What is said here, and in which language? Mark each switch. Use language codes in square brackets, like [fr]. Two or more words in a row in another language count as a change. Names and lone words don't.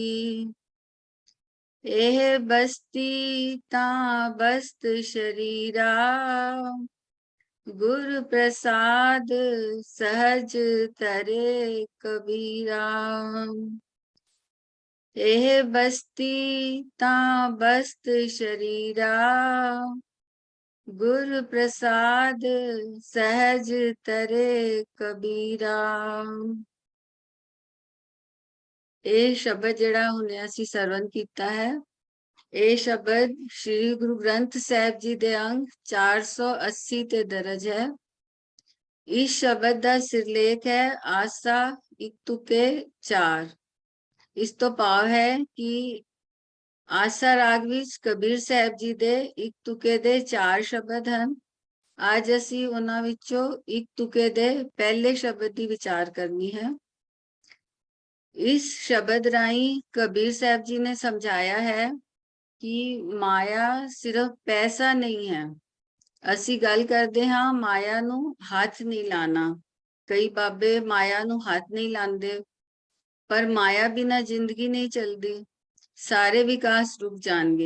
[pa] ਏਹ ਬਸਤੀ ਤਾ ਬਸਤ ਸ਼ਰੀਰਾ ਗੁਰ ਪ੍ਰਸਾਦ ਸਹਜ ਤਰੇ ਕਬੀਰਾ। ਏਹ ਬਸਤੀ ਤਾ ਬਸਤ ਸ਼ਰੀਰਾ ਗੁਰ ਪ੍ਰਸਾਦ ਸਹਜ ਤਰੇ ਕਬੀਰਾ। ਇਹ ਸ਼ਬਦ ਜਿਹੜਾ ਹੁਣੇ ਅਸੀਂ ਸਰਵਨ ਕੀਤਾ ਹੈ, ਇਹ ਸ਼ਬਦ ਸ਼੍ਰੀ ਗੁਰੂ ਗ੍ਰੰਥ ਸਾਹਿਬ ਜੀ ਦੇ ਅੰਗ 480 ਤੇ ਦਰਜ ਹੈ। ਇਸ ਸ਼ਬਦ ਦਾ ਸਿਰਲੇਖ ਹੈ ਆਸਾ ਇੱਕ ਤੁਕੇ ਚਾਰ। ਇਸ ਤੋਂ ਭਾਵ ਹੈ ਕਿ ਆਸਾ ਰਾਗ ਵਿੱਚ ਕਬੀਰ ਸਾਹਿਬ ਜੀ ਦੇ ਇੱਕ ਤੁਕੇ ਦੇ 4 ਸ਼ਬਦ ਹਨ। ਅੱਜ ਅਸੀਂ ਉਹਨਾਂ ਵਿੱਚੋਂ ਇੱਕ ਤੁਕੇ ਦੇ ਪਹਿਲੇ ਸ਼ਬਦ ਦੀ ਵਿਚਾਰ ਕਰਨੀ ਹੈ। [hi] इस शब्द राही कबीर साहब जी ने समझाया है कि माया सिर्फ पैसा नहीं है। [pa] ਅਸੀ ਗਲ ਕਰਤੇ ਹਾਂ ਮਾਇਆ ਨੂ ਹਾਥ ਨਹੀਂ ਲਾਨਾ, ਕਈ ਬਾਬੇ ਮਾਇਆ ਨੂ ਹਾਥ ਨਹੀਂ ਲਾਂਦੇ, [hi] पर माया बिना जिंदगी नहीं चलती, सारे विकास रुक जाएंगे।